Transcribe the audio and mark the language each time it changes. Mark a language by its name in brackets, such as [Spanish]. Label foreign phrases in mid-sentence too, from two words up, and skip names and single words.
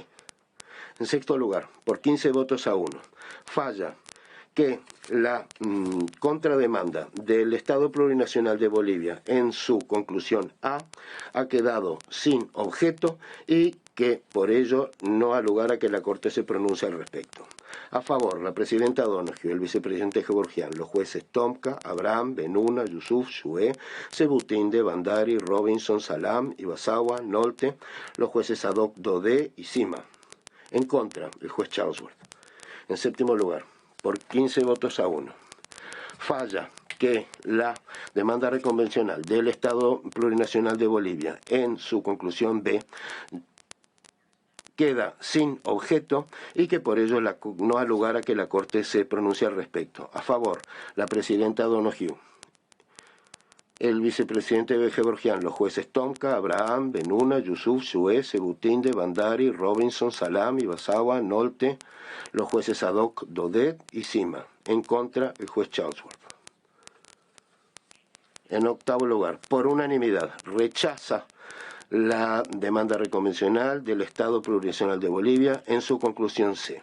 [Spanish] En sexto lugar, por 15 votos a 1, falla que la contrademanda del Estado Plurinacional de Bolivia en su conclusión A ha quedado sin objeto y que por ello no ha lugar a que la Corte se pronuncie al respecto. A favor, la presidenta Donoghue, el vicepresidente Gevorgian, los jueces Tomka, Abraham, Benuna, Yusuf, Shue, Sebutinde, Bandari, Robinson, Salam, Ibasawa, Nolte, los jueces Adhoc, Daudet y Sima. En contra, el juez Charlesworth. En séptimo lugar, por 15 votos a 1, falla que la demanda reconvencional del Estado Plurinacional de Bolivia en su conclusión B queda sin objeto y que por ello no ha lugar a que la Corte se pronuncie al respecto. A favor, la presidenta Donoghue, el vicepresidente Gevorgian, los jueces Tomka, Abraham, Benuna, Yusuf, Shue, Sebutinde, Bandari, Robinson, Salam, Ibasawa, Nolte, los jueces Adhoc, Daudet y Sima. En contra, el juez Charlesworth. En octavo lugar, por unanimidad, rechaza la demanda reconvencional del Estado Plurinacional de Bolivia en su conclusión C.